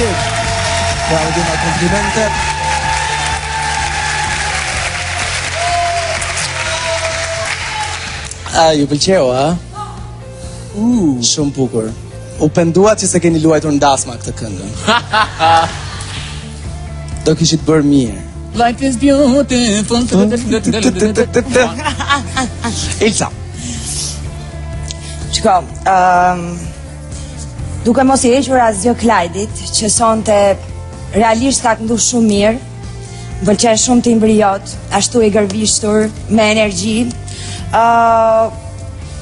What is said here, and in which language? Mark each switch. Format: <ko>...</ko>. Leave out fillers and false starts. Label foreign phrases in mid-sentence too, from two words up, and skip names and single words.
<sq>Ja, u dhima komplimente. Ju pëlqeu, a? Shumë bukur. U pendua që se keni luajtur ndasma këtë këngë. Do kishit bërë mirë.</sq> <en>Life is beautiful.</en> <sq>Ilsa. Shko, duke mos i hequr asgjë Klajdit, që sonte realisht ka këndu shumë mirë, më pëlqen shumë të imbrijot, ashtu i gërvishtur, me energji.</sq>